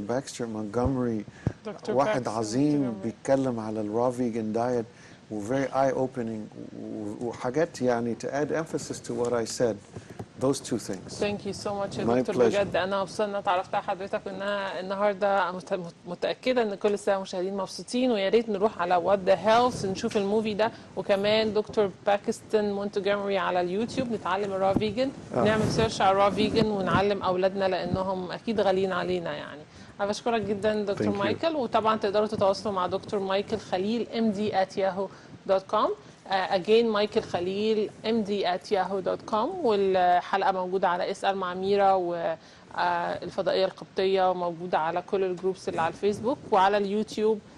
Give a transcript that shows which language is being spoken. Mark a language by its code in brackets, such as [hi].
[en] Baxter Montgomery [ar] واحد عظيم بيتكلم على الرا [en] vegan diet و very eye-opening [ar] وحاجات يعني [en] to add emphasis to what I said. Those two things. Thank you so much [ar] يا دكتور. بجد أنا مبسوطة إن اتعرفت على حضرتك، وإنها النهارده متأكدة إن كل السادة المشاهدين مبسوطين، ويا ريت نروح على What the Health نشوف الموفي ده، وكمان دكتور باكستان مونتجومري على اليوتيوب نتعلم الرا فيجن، نعمل سيرش على الرا فيجن ونعلم أولادنا لأنهم أكيد غاليين علينا يعني. أنا بشكرك جدا دكتور مايكل، وطبعا تقدروا تتواصلوا مع دكتور مايكل خليل md@yahoo.com. again مايكل خليل md@yahoo.com. والحلقة موجودة على اسأل مع ميرا والفضائية القبطية، وموجودة على كل الجروبس اللي على الفيسبوك وعلى اليوتيوب.